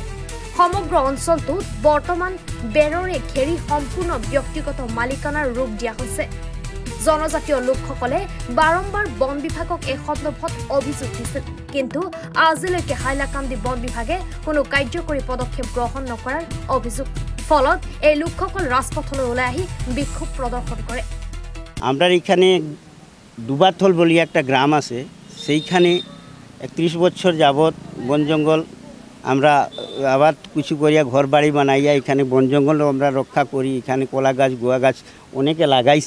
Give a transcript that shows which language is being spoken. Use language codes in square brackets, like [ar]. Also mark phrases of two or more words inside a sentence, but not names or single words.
[as] সমগ্ৰ অঞ্চলটোত বৰ্তমান বেৰৰে ঘেৰি সম্পূৰ্ণ ব্যক্তিগত মালিকানাৰ ৰূপ দিয়া হৈছে। জনজাতীয় লোকসকলে বাৰম্বাৰ বন বিভাগক এই সন্দৰ্ভত অভিযোগ দিছিল, কিন্তু আজিলৈকে হাইলাকান্দি বন বিভাগে কোনো কাৰ্যকৰী পদক্ষেপ গ্ৰহণ নকৰাৰ অভিযোগ। ফলত এই লোকসকল ৰাজপথলৈ ওলাই আহি বিক্ষোভ প্রদর্শন করে। [bn] আমরা এখানে দুবাথল বলি একটা গ্রাম আছে, সেইখানে 31 বছর যাবত বন জঙ্গল আমরা আবার কিছু করিয়া ঘর বাড়ি বানাইয়া এখানে বন জঙ্গল আমরা রক্ষা করি। এখানে কলা গাছ গুয়া গাছ অনেকে লাগাইছি।